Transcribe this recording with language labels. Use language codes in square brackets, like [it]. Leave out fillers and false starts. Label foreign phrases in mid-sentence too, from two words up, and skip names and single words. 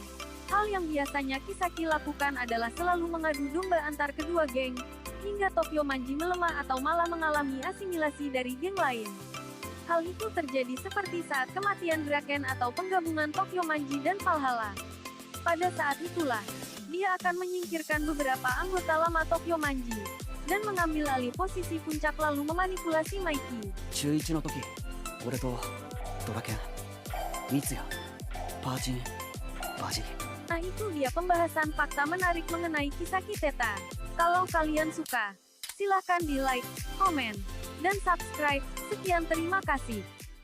[id] Hal yang biasanya Kisaki lakukan adalah selalu mengadu domba antar kedua geng, hingga Tokyo Manji melemah atau malah mengalami asimilasi dari geng lain. Hal itu terjadi seperti saat kematian Draken atau penggabungan Tokyo Manji dan Valhalla. Pada saat itulah, dia akan menyingkirkan beberapa anggota lama Tokyo Manji, dan mengambil alih posisi puncak lalu memanipulasi Maiki. [ja] 中1の時、俺とドラケン、ミツヤ、パーチン、バジリ。 [id] Nah itu dia pembahasan fakta menarik mengenai Kisaki Teta. Kalau kalian suka, silahkan di like, komen, dan subscribe. Sekian terima kasih.